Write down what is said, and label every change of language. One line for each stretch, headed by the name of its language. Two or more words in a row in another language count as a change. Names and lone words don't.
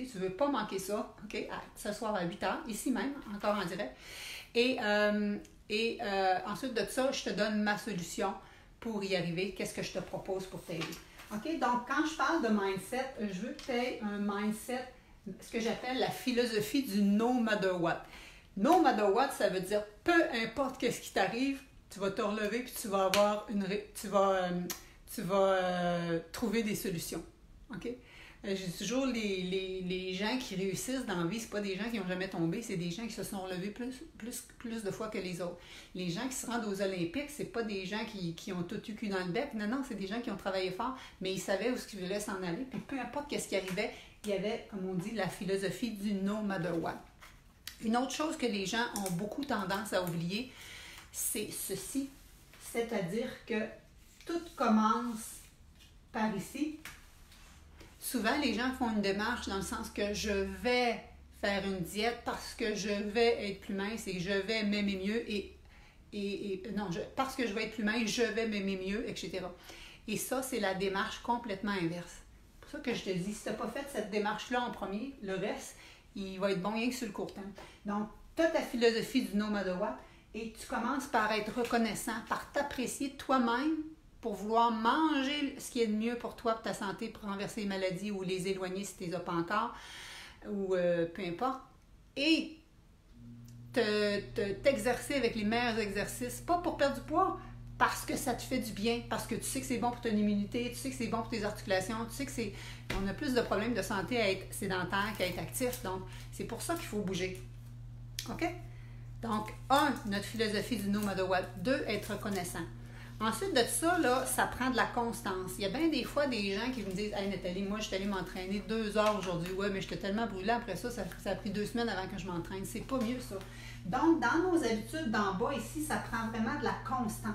French: Tu ne veux pas manquer ça, OK? Ce soir à 8 h, ici même, encore en direct. Et ensuite de ça, je te donne ma solution pour y arriver. Qu'est-ce que je te propose pour t'aider? OK? Donc, quand je parle de mindset, je veux que tu aies un mindset, ce que j'appelle la philosophie du
English: no matter what. No matter what,
French: ça veut dire peu importe ce qui t'arrive, tu vas te relever puis tu vas avoir tu vas trouver des solutions. OK? J'ai toujours les gens qui réussissent dans la vie, c'est pas des gens qui n'ont jamais tombé, c'est des gens qui se sont relevés plus de fois que les autres. Les gens qui se rendent aux Olympiques, c'est pas des gens qui ont tout eu cul dans le bec. Non, c'est des gens qui ont travaillé fort, mais ils savaient où ils voulaient s'en aller. Puis peu importe ce qui arrivait, il y avait, comme on dit, la philosophie du
English: no matter what.
French: Une autre chose que les gens ont beaucoup tendance à oublier, c'est ceci, c'est-à-dire que tout commence par ici. Souvent, les gens font une démarche dans le sens que je vais faire une diète parce que je vais être plus mince et je vais m'aimer mieux parce que je vais être plus mince, je vais m'aimer mieux, etc. Et ça, c'est la démarche complètement inverse. C'est pour ça que je te dis, si tu n'as pas fait cette démarche-là en premier, le reste, il va être bon rien que sur le court terme. Donc, tu as ta philosophie du
English: no matter what
French: et tu commences par être reconnaissant, par t'apprécier toi-même pour vouloir manger ce qui est le mieux pour toi, pour ta santé, pour renverser les maladies ou les éloigner si tu ne les as pas encore, ou peu importe. Et t'exercer avec les meilleurs exercices, pas pour perdre du poids, parce que ça te fait du bien, parce que tu sais que c'est bon pour ton immunité, tu sais que c'est bon pour tes articulations, tu sais que c'est... On a plus de problèmes de santé à être sédentaire qu'à être actif, donc c'est pour ça qu'il faut bouger. OK? Donc, 1, notre philosophie du
English: no matter what.
French: 2, être reconnaissant. Ensuite de ça, là, ça prend de la constance. Il y a bien des fois des gens qui me disent « Hey Nathalie, moi, je suis allée m'entraîner 2 heures aujourd'hui. Ouais, mais j'étais tellement brûlée après ça, ça a pris 2 semaines avant que je m'entraîne. » C'est pas mieux, ça. Donc, dans nos habitudes d'en bas, ici, ça prend vraiment de la constance.